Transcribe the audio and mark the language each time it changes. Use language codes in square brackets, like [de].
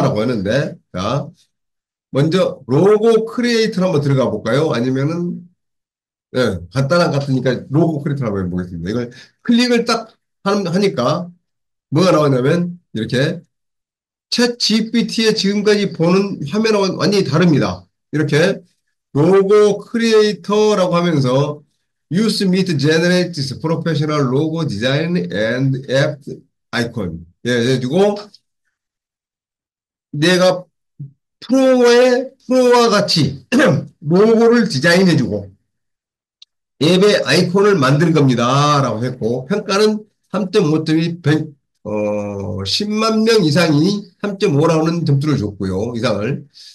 [ko] 라고 하는데, 자, 먼저 로고 크리에이터로 한번 들어가 볼까요? 아니면은, 예, 간단한 것 같으니까 로고 크리에이터로 한번 해보겠습니다. 이걸 클릭을 딱 하니까 뭐가 나오냐면, 이렇게 챗 GPT의 지금까지 보는 화면하고 완전히 다릅니다. 이렇게 로고 크리에이터라고 하면서 [en] Use me to generate this professional logo design and app icon. [ko] 예, 해가지고 내가 프로와 같이 로고를 디자인해주고 앱의 아이콘을 만드는 겁니다. 라고 했고 평가는 3.5점이 10만 명 이상이 3.5라는 점수를 줬고요. 이상을.